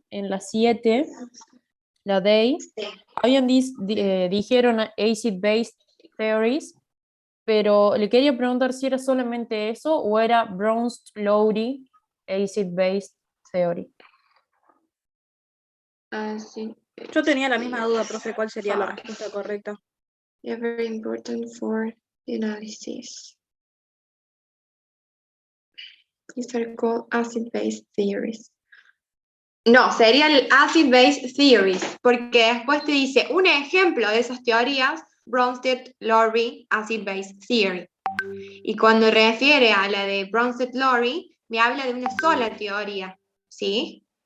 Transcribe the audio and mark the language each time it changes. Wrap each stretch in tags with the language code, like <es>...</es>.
<es>En la 7, la DEI, dijeron acid-based theories, pero le quería preguntar si era solamente eso o era Bronsted-Lowry acid-based theory. Sí. Yo tenía la misma duda, profe, ¿cuál sería la respuesta correcta?</es> <en>Yeah, very important for the analysis. These are called acid-base theories.</en> <es>No, sería el acid-base theories, porque después te dice un ejemplo de esas teorías, Bronsted-Lowry acid-base theory. Y cuando refiere a la de Bronsted-Lowry, me habla de una sola teoría, ¿sí?</es>